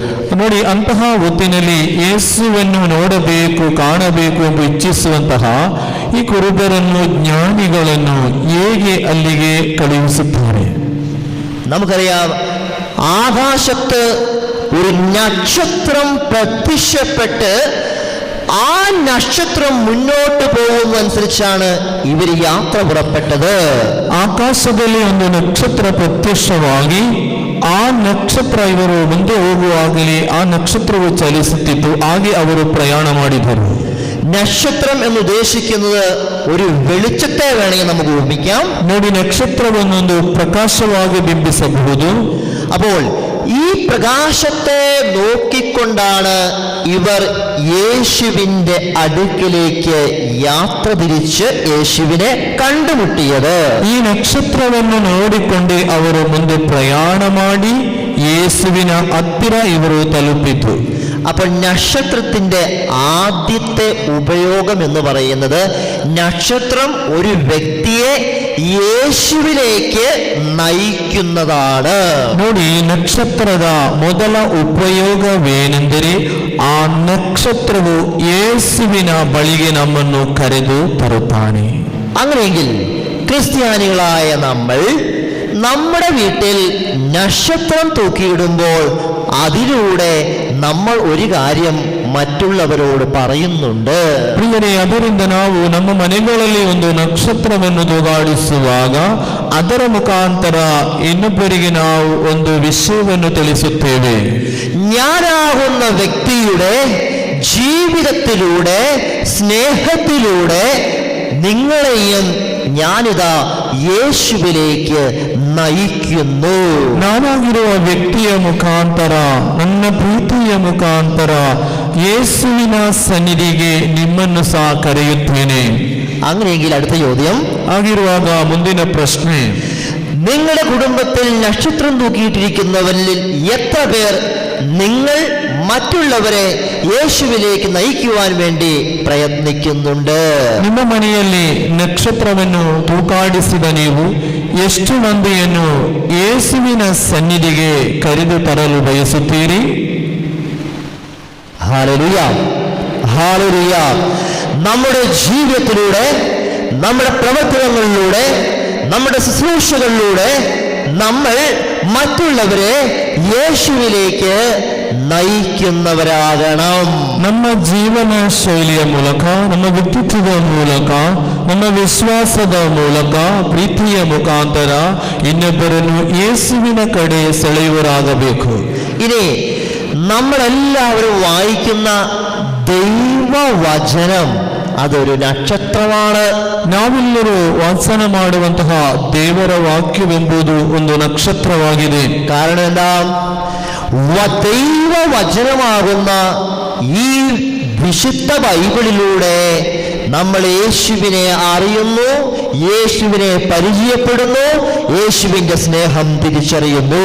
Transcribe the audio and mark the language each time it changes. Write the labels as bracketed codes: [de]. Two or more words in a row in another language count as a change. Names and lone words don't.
[kn] ನೋಡಿ, ಅಂತಹ ಹೊತ್ತಿನಲ್ಲಿ ಯೇಸುವನ್ನು ನೋಡಬೇಕು, ಕಾಣಬೇಕು ಎಂದು ಇಚ್ಛಿಸುವಂತಹ ಈ ಕುರುಬರನ್ನು, ಜ್ಞಾನಿಗಳನ್ನು ಹೇಗೆ ಅಲ್ಲಿಗೆ ಕಳುಹಿಸುತ್ತಾರೆ? [ml] നമുക്കറിയാം, ആകാശത്ത് ഒരു നക്ഷത്രം പ്രത്യക്ഷപ്പെട്ട് ആ നക്ഷത്രം മുന്നോട്ട് പോകുന്നതനുസരിച്ചാണ് ഇവർ യാത്ര പുറപ്പെട്ടത്. [kn] ಆಕಾಶದಲ್ಲಿ ಒಂದು ನಕ್ಷತ್ರ ಪ್ರತ್ಯಕ್ಷವಾಗಿ ಆ ನಕ್ಷತ್ರ ಇವರು ಮುಂದೆ ಹೋಗುವಾಗಲೇ ಆ ನಕ್ಷತ್ರವು ಚಲಿಸುತ್ತಿತ್ತು, ಹಾಗೆ ಅವರು ಪ್ರಯಾಣ ಮಾಡಿದರು. [ml] നക്ഷത്രം എന്ന് ഉദ്ദേശിക്കുന്നത് ഒരു വെളിച്ചത്തെ വേണമെങ്കിൽ നമുക്ക് ഊഹിക്കാം. [kn] ನೋಡಿ, ನಕ್ಷತ್ರವನ್ನೊಂದು ಪ್ರಕಾಶವಾಗಿ ಬಿಂಬಿಸಬಹುದು. [ml] അപ്പോൾ ഈ പ്രകാശത്തെ നോക്കിക്കൊണ്ടാണ് ഇവർ യേശുവിൻ്റെ അടുക്കിലേക്ക് യാത്ര തിരിച്ച് യേശുവിനെ കണ്ടുമുട്ടിയത്. [kn] ಈ ನಕ್ಷತ್ರವನ್ನು ನೋಡಿಕೊಂಡೇ ಅವರು ಮುಂದೆ ಪ್ರಯಾಣ ಮಾಡಿ ಯೇಸುವಿನ ಹತ್ತಿರ ಇವರು ತಲುಪಿತು. [ml] അപ്പോൾ നക്ഷത്രത്തിൻ്റെ ആദ്യത്തെ ഉപയോഗം എന്ന് പറയുന്നത് നക്ഷത്രം ഒരു വ്യക്തിയെ യേശുവിലേക്ക് നയിക്കുന്നതാണ്. [kn] ನೋಡಿ, ನಕ್ಷತ್ರದ ಮೊದಲ ಉಪಯೋಗವೇನೆಂದರೆ ಆ ನಕ್ಷತ್ರವು ಯೇಸುವಿನ ಬಳಿಗೆ ನಮ್ಮನ್ನು ಕರೆದು ತರುತ್ತಾನೆ. [ml] അങ്ങനെയെങ്കിൽ ക്രിസ്ത്യാനികളായ നമ്മൾ നമ്മുടെ വീട്ടിൽ നക്ഷത്രം തൂക്കിയിടുമ്പോൾ അതിലൂടെ നമ്മൾ ഒരു കാര്യം ಮತ್ತುಳ್ಳವರೋಡು പറയുന്നുണ്ട്. [kn] ಪ್ರಿಯರೇ, ಅದರಿಂದ ನಾವು ನಮ್ಮ ಮನೆಗಳಲ್ಲಿ ಒಂದು ನಕ್ಷತ್ರವನ್ನು ತೂಗಾಡಿಸುವಾಗ ಅದರ ಮುಖಾಂತರ ಇನ್ನೊಬ್ಬರಿಗೆ ನಾವು ಒಂದು ವಿಷಯವನ್ನು ತಿಳಿಸುತ್ತೇವೆ. [ml] ഞാനാകുന്ന വ്യക്തിയുടെ ജീവിതത്തിലൂടെ സ്നേഹത്തിലൂടെ നിങ്ങളെയും ഞാനിതാ യേശുവിലേക്ക് നയിക്കുന്നു. [kn] ನಾನಾಗಿರುವ ವ್ಯಕ್ತಿಯ ಮುಖಾಂತರ, ನನ್ನ ಪ್ರೀತಿಯ ಮುಖಾಂತರ യേശുവിನ ಸನ್ನಿಧಿಗೆ ನಿಮ್ಮನ್ನು ಸಹ ಕರೆಯುತ್ತೇನೆ. [ml] അങ്ങനെയെങ്കിൽ അടുത്ത ചോദ്യം [kn] ಆಗಿರುವಾಗ ಮುಂದಿನ ಪ್ರಶ್ನೆ, [ml] നിങ്ങളുടെ കുടുംബത്തിൽ നക്ഷത്രം തൂക്കിയിട്ടിരിക്കുന്നവരിൽ എത്ര പേർ നിങ്ങൾ മറ്റുള്ളവരെ യേശുവിലേക്ക് നയിക്കുവാൻ വേണ്ടി പ്രയത്നിക്കുന്നുണ്ട്? [kn] ನಿಮ್ಮ ಮನೆಯಲ್ಲಿ ನಕ್ಷತ್ರವನ್ನು ತೂಕಾಡಿಸಿದ ನೀವು ಎಷ್ಟು ಮಂದಿಯನ್ನು ಯೇಸುವಿನ ಸನ್ನಿಧಿಗೆ ಕರೆದು ತರಲು ಬಯಸುತ್ತೀರಿ? [ml] ഹല്ലേലൂയ, ഹല്ലേലൂയ. നമ്മുടെ ജീവിതത്തിലൂടെ, നമ്മുടെ പ്രവർത്തനങ്ങളിലൂടെ, നമ്മുടെ ശുശ്രൂഷകളിലൂടെ നമ്മൾ മറ്റുള്ളവരെ യേശുവിലേക്ക് നയിക്കുന്നവരാകണം. [kn] ನಮ್ಮ ಜೀವನ ಶೈಲಿಯ ಮೂಲಕ, ನಮ್ಮ ವ್ಯಕ್ತಿತ್ವದ ಮೂಲಕ, ನಮ್ಮ ವಿಶ್ವಾಸದ ಮೂಲಕ, ಪ್ರೀತಿಯ ಮುಖಾಂತರ ಇನ್ನೊಬ್ಬರನ್ನು ಯೇಸುವಿನ ಕಡೆ ಸೆಳೆಯುವರಾಗಬೇಕು. [ml] ഇനി നമ്മളെല്ലാവരും വായിക്കുന്ന ദൈവവചനം അതൊരു നക്ഷത്രമാണ്. [kn] ನಾವೆಲ್ಲರೂ ವಾಚನ ಮಾಡುವಂತಹ ದೇವರ ವಾಕ್ಯವೆಂಬುದು ಒಂದು ನಕ್ಷತ್ರವಾಗಿದೆ. [ml] കാരണം എന്താ? ദൈവവചനമാകുന്ന ഈ വിശുദ്ധ ബൈബിളിലൂടെ നമ്മൾ യേശുവിനെ അറിയുന്നു, യേശുവിനെ പരിചയപ്പെടുന്നു, യേശുവിന്റെ ಸ್ನೇಹಂ തിരിച്ചറിയുന്നു.